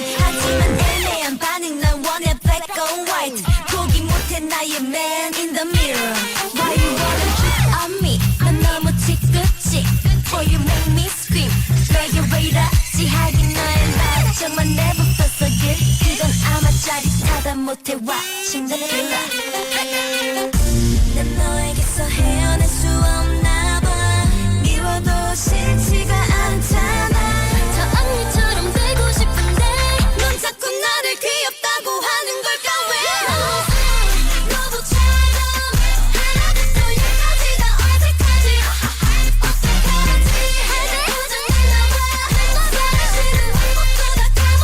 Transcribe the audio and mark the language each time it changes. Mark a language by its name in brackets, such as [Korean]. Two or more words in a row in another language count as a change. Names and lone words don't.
[Korean] 하지만 애매한 반응 난 원해 [English] black or white [Korean] 포기 못해 나의 [English] man in the mirror Why you wanna cheat on me [Korean] 난 너무 지긋지 [English] Boy you make me scream [Korean] 내게 왜 이러지 하긴 너의 말정만 내붙었어 그건 아마 짜릿하다 못해 와 침대길라 난 너에게서 헤어날 수 없나 봐 미워도 싫지가 않잖아 저 언니처럼 되고 싶은데 넌 자꾸 나를 귀엽다고 하는 걸까 왜 로봇처럼 하나부터 열까지 다 어색하지 어떡하지 할때 고장났나 봐 사실은 한번도 다